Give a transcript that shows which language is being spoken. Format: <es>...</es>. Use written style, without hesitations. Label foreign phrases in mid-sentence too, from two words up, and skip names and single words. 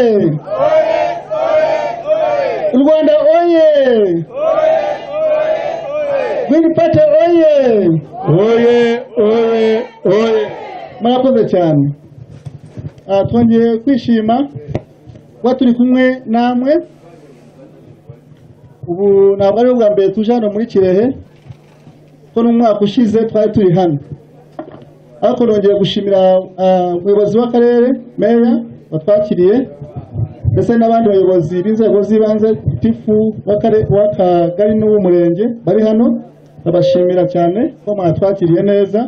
<rw>U Rwanda oye! Green Party oye! Oye! Murakoze cyane. Twongeye kwishima kuba turi kumwe namwe. Ubu ntabwo ari ubwa mbere tuje hano muri Kirehe, ko n'umwaka ushize twari turi hano. Ariko nongeye gushimira umuyobozi w'akarere meya watwakiriye ndetse n'abandi bayobozi b'inzego z'ibanze tifu w'akagari n'uw'umurenge bari hano, babashimira cyane ko mwatwakiriye neza.</rw>